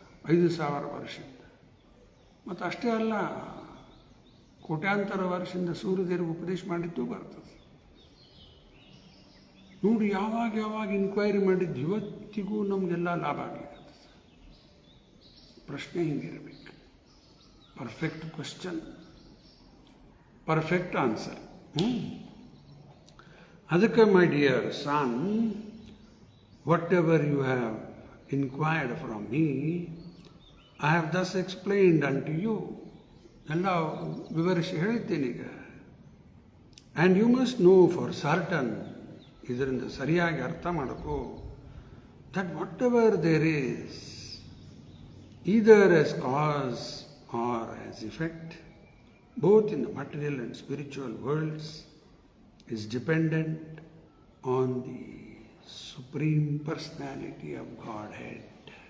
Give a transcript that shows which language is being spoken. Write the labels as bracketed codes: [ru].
[kn] 5,000 ವರ್ಷದಿಂದ. ಮತ್ತು ಅಷ್ಟೇ ಅಲ್ಲ, ಕೋಟ್ಯಾಂತರ ವರ್ಷದಿಂದ ಸೂರ್ಯದೇವರಿಗೆ ಉಪದೇಶ ಮಾಡಿದ್ದು ಬರ್ತದೆ. ನೋಡಿ, ಯಾವಾಗ ಇನ್ಕ್ವೈರಿ ಮಾಡಿದ್ದು ಇವತ್ತಿಗೂ ನಮಗೆಲ್ಲ ಲಾಭ ಆಗ್ಲಿಕ್ಕತ್ತದ. ಪ್ರಶ್ನೆ ಹಿಂಗಿರಬೇಕು, ಪರ್ಫೆಕ್ಟ್ ಕ್ವಶನ್, ಪರ್ಫೆಕ್ಟ್ ಆನ್ಸರ್. [en] ಅದಕ್ಕೆ my dear son, whatever you have inquired from me, I have thus explained unto you. [kn] ಎಲ್ಲ ವಿವರಿಸಿ ಹೇಳಿದ್ದೇನೆ ಈಗ. [en] and you must know for certain, [kn] ಇದರಿಂದ ಸರಿಯಾಗಿ ಅರ್ಥ ಮಾಡಬೇಕು, [en] That whatever there is, either as cause or as effect, both in the material and spiritual worlds, is dependent on the Supreme Personality of Godhead.